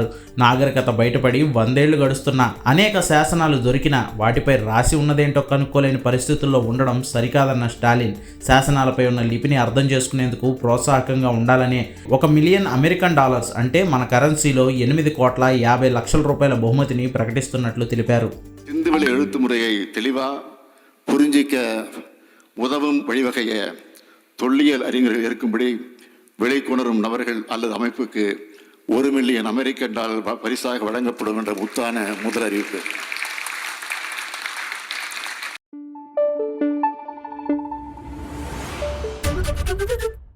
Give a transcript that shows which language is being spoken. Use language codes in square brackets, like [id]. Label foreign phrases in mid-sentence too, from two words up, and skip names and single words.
[te] నాగరికత బయటపడి 100 ఏళ్లు గడుస్తున్నా అనేక శాసనాలు దొరికినా వాటిపై రాసి ఉన్నదేంటో కనుక్కోలేని పరిస్థితుల్లో ఉండడం సరికాదన్న స్టాలిన్ శాసనాలపై ఉన్న లిపిని అర్థం చేసుకునేందుకు ప్రోత్సాహకంగా ఉండాలనే $1 [en] million American [te] అంటే మన కరెన్సీలో 8,50,00,000 రూపాయల బహుమతిని ప్రకటిస్తున్నట్లు తెలిపారు. [ta] சிந்துவெளி எழுத்து முறையை தெளிவாக புரிஞ்சிக்க உதவும் வழிவகையை தொல்லியல் அறிஞர்கள் இருக்கும்படி விளைக்குணரும் நபர்கள் அல்லது அமைப்புக்கு $1 [en] million American [ta] பரிசாக வழங்கப்படும் என்ற முத்தான முதல் அறிவிப்பு.